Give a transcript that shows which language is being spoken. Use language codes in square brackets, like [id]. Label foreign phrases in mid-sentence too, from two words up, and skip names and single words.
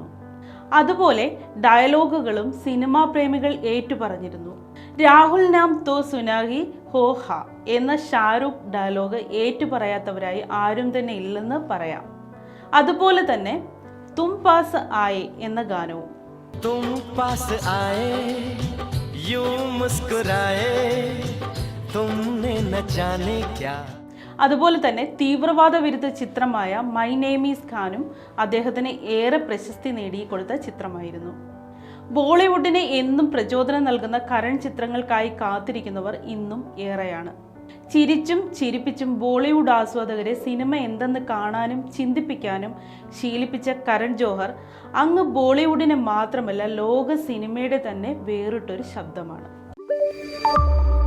[ml] അതുപോലെ ഡയലോഗുകളും സിനിമാ പ്രേമികൾ ഏറ്റുപറഞ്ഞിരുന്നു. [hi] राहुल नाम तो सुना ही हो ह [ml] എന്ന ഷാരൂഖ് ഡയലോഗ് ഏറ്റുപറയാത്തവരായി ആരും തന്നെ ഇല്ലെന്ന് പറയാം. അതുപോലെ തന്നെ [hi] तुम पास आये [ml] എന്ന ഗാനവും. [hi] तुम पास आए यूं मुस्कुराए तुमने न जाने क्या. [ml] അതുപോലെ തന്നെ തീവ്രവാദ വിരുദ്ധ ചിത്രമായ മൈ നെയിം ഈസ് ഖാനും അദ്ദേഹത്തിന് ഏറെ പ്രശസ്തി നേടിക്കൊടുത്ത ചിത്രമായിരുന്നു. ബോളിവുഡിനെ എന്നും പ്രചോദനം നൽകുന്ന കരൺ ചിത്രങ്ങൾക്കായി കാത്തിരിക്കുന്നവർ ഇന്നും ഏറെയാണ്. ചിരിച്ചും ചിരിപ്പിച്ചും ബോളിവുഡ് ആസ്വാദകരെ സിനിമ എന്തെന്ന് കാണാനും ചിന്തിപ്പിക്കാനും ശീലിപ്പിച്ച കരൺ ജോഹർ അങ്ങ് ബോളിവുഡിനെ മാത്രമല്ല ലോക സിനിമയുടെ തന്നെ വേറിട്ടൊരു ശബ്ദമാണ്.